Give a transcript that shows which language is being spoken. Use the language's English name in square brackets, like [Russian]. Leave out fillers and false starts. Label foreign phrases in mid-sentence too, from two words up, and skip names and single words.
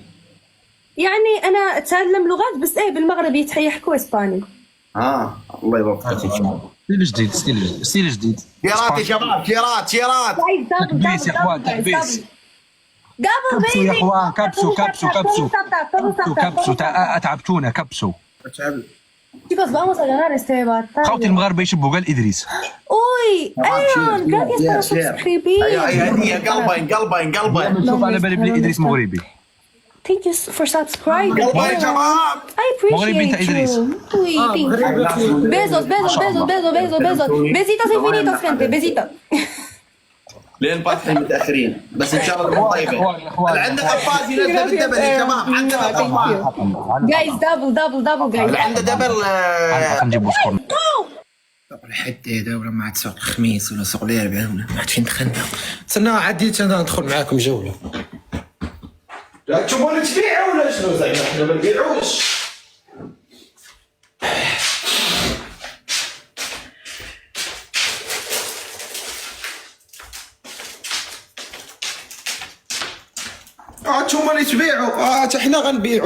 [Arabic] يعني انا اتعلم لغات بس ايه بالمغرب يحكوا اسباني. الله يوفقك. ستيل جديد. كيرات يا شباب، كيرات. تكبيس يا اخوان، تكبيس. قبل يا اخوان كبسوا. اتعبتونا كبسوا. [Spanish] Chicos, vamos a ganar este batalla. [Arabic] خوتي المغاربه يشبوا قال ادريس. [Spanish] Uy, Aaron, gracias por suscribir. [Arabic] هي قلبين. شوف على بالي بلي ادريس مغربي. [English] Thank you for subscribing. [Arabic] قلبين يا شباب. [English] I [Arabic] مغربي انت [English] appreciate [Arabic] ادريس. [English] you. [Spanish] Uy, besos. Besitos infinitos, gente. Besitos. [Arabic] لين فاتحين متاخرين بس ان شاء الله طيبه. اللي عنده قفاز ينزل بالدبل يا شباب. عندنا قفاز. [English] Guys, double, guys. [Arabic] اللي عنده دبل نجيبوا سكور. حتى دولة ما عاد سوق الخميس ولا سوق الاربعاء ولا ما عاد فين دخلنا. تسنى عديت انا ندخل معاكم جولة. لا تشوفوا تبيعوا ولا شنو زعما؟ احنا ما نبيعوش. هما اللي تبيعوا. حتى حنا غنبيعوا.